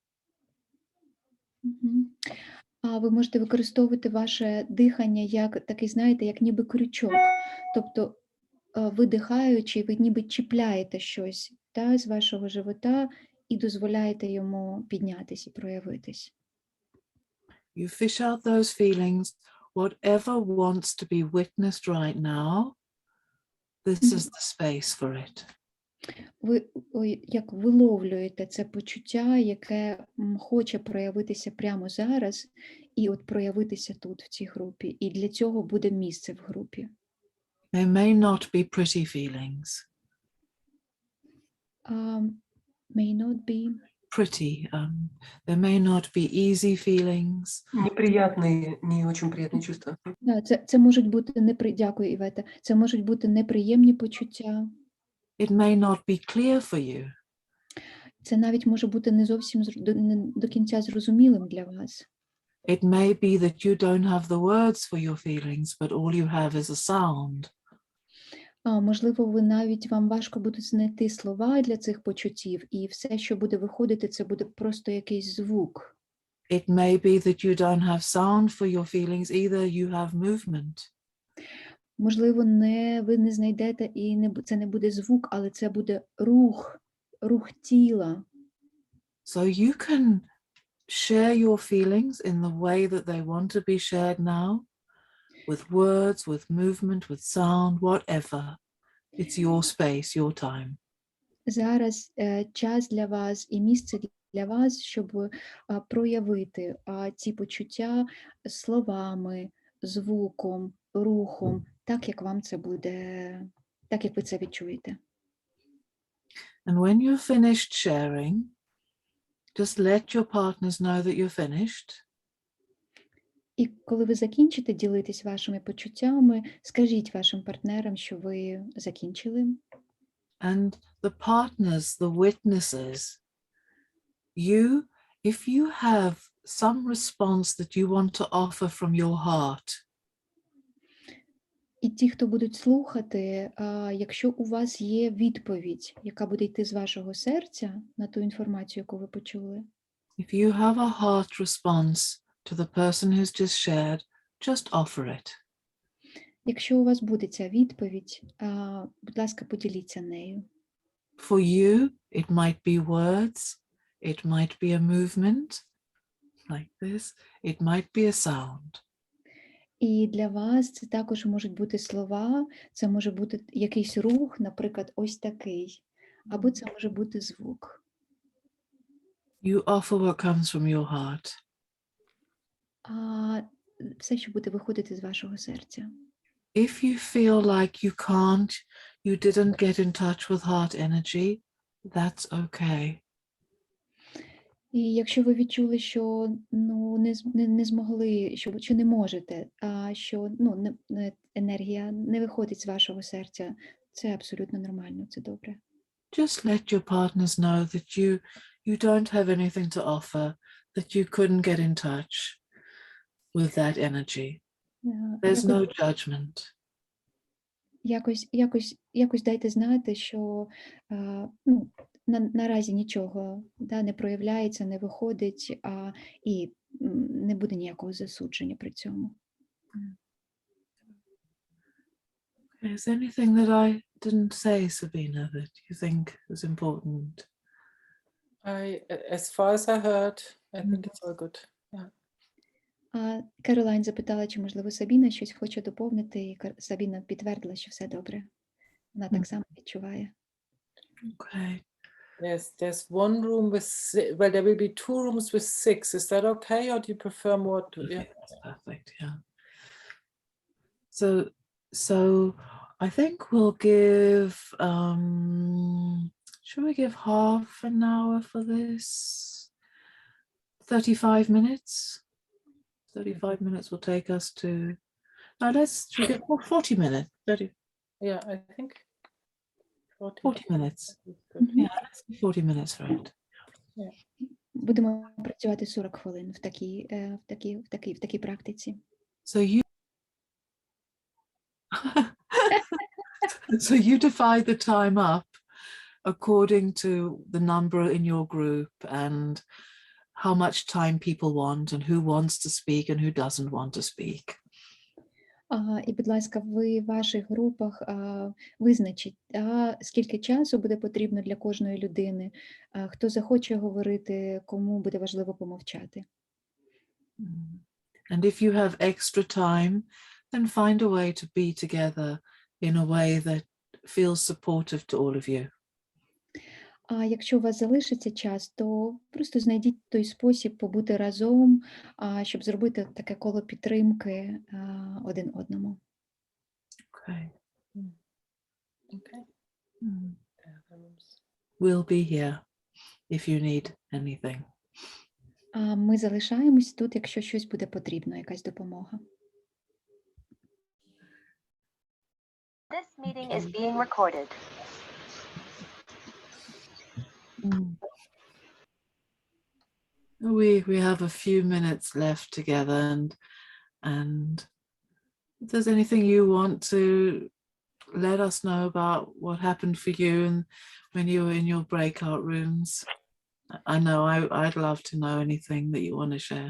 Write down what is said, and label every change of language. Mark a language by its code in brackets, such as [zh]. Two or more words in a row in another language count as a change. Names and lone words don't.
[uk] А ви можете використовувати ваше дихання як такий, знаєте, як ніби крючок. Тобто, видихаючи, ви ніби чіпляєте щось, та, з вашого живота і дозволяєте йому піднятись і проявитись. [en] You fish out those feelings, whatever wants to be witnessed right now, this is the space for it. [uk] Ви як виловлюєте це почуття, яке хоче проявитися прямо зараз, і от проявитися тут, в цій групі. І для цього буде місце в групі. [en] They may not be pretty feelings. May not be. Pretty. There may not be easy feelings. [ru] Неприятные, не очень приятные чувства. Да, [uk] це можуть бути дякую, Івета. Це можуть бути неприємні почуття. [en] It may not be clear for you. [uk] Це навіть може бути не зовсім не до кінця зрозумілим для вас. [en] It may be that you don't have the words for your feelings, but all you have is a sound. [uk] Можливо, вам важко буде знайти слова для цих почуттів, і все, що буде виходити, це буде просто якийсь звук. [en] It may be that you don't have sound for your feelings either, you have movement. [uk] Можливо, ви не знайдете, і це не буде звук, але це буде рух тіла. [en] So you can share your feelings in the way that they want to be shared now, with words, with movement, with sound, whatever. It's your space, your time. [uk] Зараз час для вас і місце для вас, щоб проявити ці почуття словами, звуком, рухом, так як вам це буде, так як ви це відчуєте. [en] And when you're finished sharing, just let your partners know that you're finished. [uk] І коли ви закінчите ділитись вашими почуттями, скажіть вашим партнерам, що ви закінчили. [en] And the partners, the witnesses, if you have some response that you want to offer from your heart. [uk] І ті, хто будуть слухати, якщо у вас є відповідь, яка буде йти з вашого серця на ту інформацію, яку ви почули. [en] If you have a heart response to the person who's just shared, just offer it. [uk] Якщо у вас буде ця відповідь, будь ласка, поділіться нею. [en] For you, it might be words, it might be a movement, like this, it might be a sound. [uk] І для вас це також можуть бути слова, це може бути якийсь рух, наприклад, ось такий, або це може бути звук. [en] You offer what comes from your heart. [uk] Все, що буде виходити з вашого серця. [en] If you feel like you can't, you didn't get in touch with heart energy, that's okay. [uk] І якщо ви відчули, що не змогли, що не можете, що енергія не виходить з вашого серця, це абсолютно нормально, це добре. [en] Just let your partners know that you don't have anything to offer, that you couldn't get in touch with that energy. There's no judgment. [uk] Якось дайте знати, що наразі нічого не проявляється, не виходить, і не буде ніякого засудження при цьому. [en] Is there anything that I didn't say, Sabina, that you think is important? As far as I heard, I think it's all good. Yeah. [uk] Кролайн запитала, чи, можливо, Сабіна щось хоче доповнити, і Сабіна підтвердила, що все добре. Вона так само відчуває. [en] Okay. Yes, there's one room with well, there will be 2 rooms with 6. Is that okay, or do you prefer more to? Yeah, that's perfect. Yeah. So I think we'll give. Should we give half an hour for this? 35 minutes. 35 minutes will take us to, should we go 40 minutes? 30, Yeah, I think 40 minutes. is good. Yeah, let's do 40 minutes for it. [uk] Будемо працювати 40 хвилин в такій практиці. [en] So you divide the time up according to the number in your group and how much time people want and who wants to speak and who doesn't want to speak. [uk] І, будь ласка, ви в ваших групах визначіть, скільки часу буде потрібно для кожної людини, хто захоче говорити, кому буде важливо помовчати. [en] And if you have extra time, then find a way to be together in a way that feels supportive to all of you. [uk] А якщо у вас залишиться час, то просто знайдіть той спосіб побути разом, щоб зробити таке коло підтримки один одному. [en] Okay. Okay. We'll be here if you need anything. [uk] Ми залишаємось тут, якщо щось буде потрібно, якась допомога. [en] This meeting is being recorded. We have a few minutes left together, and if there's anything you want to let us know about what happened for you and when you were in your breakout rooms, I know I'd love to know anything that you want to share.